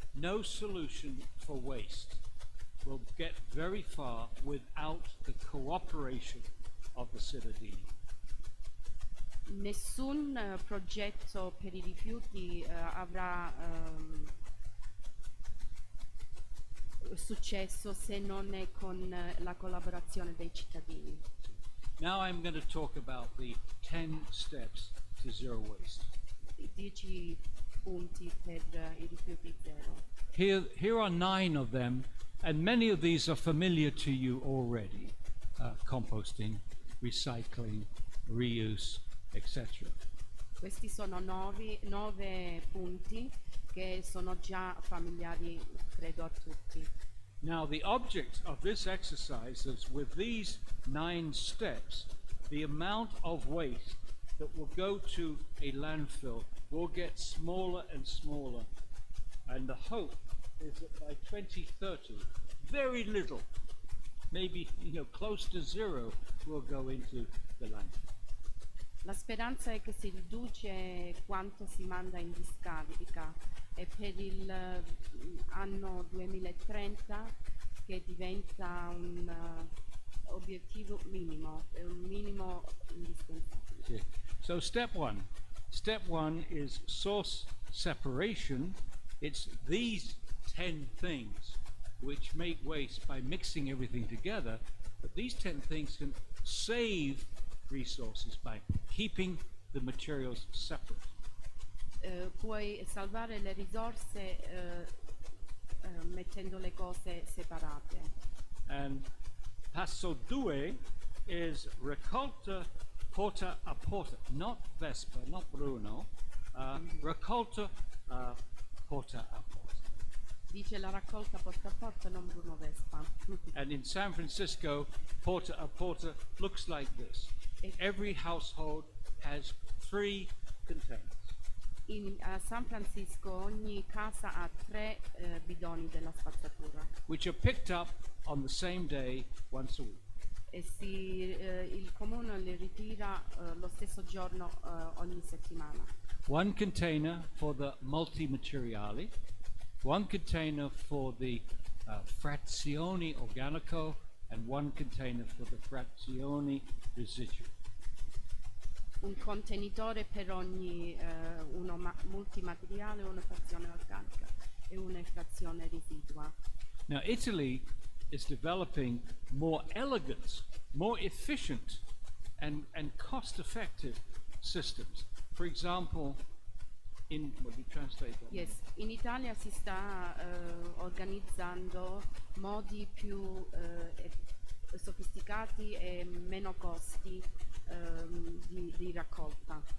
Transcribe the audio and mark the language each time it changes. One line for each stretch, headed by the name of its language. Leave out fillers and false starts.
English: No solution for waste will get very far without the cooperation of the cittadini.
Italian: Nessun progetto per i rifiuti avrà successo se non è con la collaborazione dei cittadini.
English: Now I'm going to talk about the 10 steps to zero waste.
Italian: 10 punti per i rifiuti zero.
English: Here are 9 of them, and many of these are familiar to you already. Composting, recycling, reuse, etc.
Italian: Questi sono 9 punti che sono già familiari, credo, a tutti.
English: Now the object of this exercise is, with these 9 steps, the amount of waste that will go to a landfill will get smaller and smaller, and the hope is that by 2030 very little, maybe close to zero, will go into the landfill.
Italian: La speranza è che si riduce quanto si manda in discarica e per il anno 2030 che diventa un obiettivo minimo, un minimo indispensabile.
English: Yeah. So step one is source separation. It's these 10 things which make waste by mixing everything together, but these 10 things can save resources by keeping the materials separate.
Italian: Puoi salvare le risorse mettendo le cose separate.
English: And passo 2 is
Italian: raccolta porta a porta,
English: not Vespa, not Bruno,
Italian: raccolta porta a porta. Dice la raccolta porta a porta, non Bruno Vespa.
English: And in San Francisco,
Italian: porta a porta
English: looks like this. Every household has 3 containers.
Italian: A San Francisco ogni casa ha 3 bidoni della spazzatura
English: Which are picked up on the same day once a week.
Italian: e il comune li ritira lo stesso giorno ogni settimana.
English: 1 container for the multimateriali, 1 container for the
Italian: frazioni organico,
English: and 1 container for the
Italian: frazioni residuo. Un contenitore per ogni uno multimateriale, una frazione organica e una frazione residua.
English: Now Italy is developing more elegant, more efficient and cost-effective systems. For example, what do you translate that? Yes.
Italian: In Italia si sta organizzando modi più sofisticati e meno costi di raccolta.